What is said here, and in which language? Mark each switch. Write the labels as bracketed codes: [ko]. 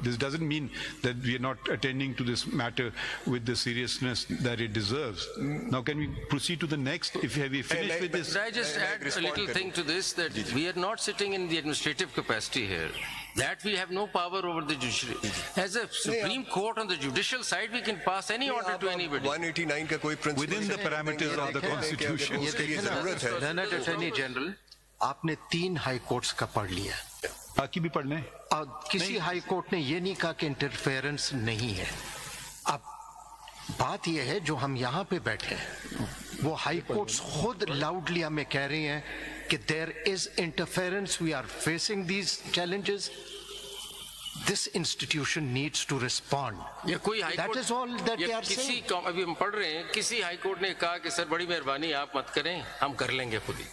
[en] This doesn't mean that we are not attending to this matter with the seriousness that it deserves. Now, can we proceed to the next? If we finish with this, could I just add a little thing to this, that we are not sitting in the administrative capacity here. That we have no power over the judiciary. As a Supreme Court on the judicial side, we can pass any order to anybody. [ur] 189 کا کوئی principle [en] within the parameters of the Constitution. Learned Attorney General, [ur] آپ نے 3 high courts کا پڑھ لیا, باقی بھی پڑھ لیں. کسی ہائی کورٹ نے یہ نہیں کہا کہ انٹرفیئرنس نہیں ہے. اب بات یہ ہے جو ہم یہاں پہ بیٹھے ہیں, وہ ہائی کورٹس خود لاؤڈلی ہمیں کہہ رہی ہیں کہ [en] there is interference, we are facing these challenges. This institution needs to respond. That is all that they are saying. [ur] ابھی ہم پڑھ رہے ہیں, کسی ہائی کورٹ نے کہا کہ سر بڑی مہربانی آپ مت کریں, ہم کر لیں گے خود ہی.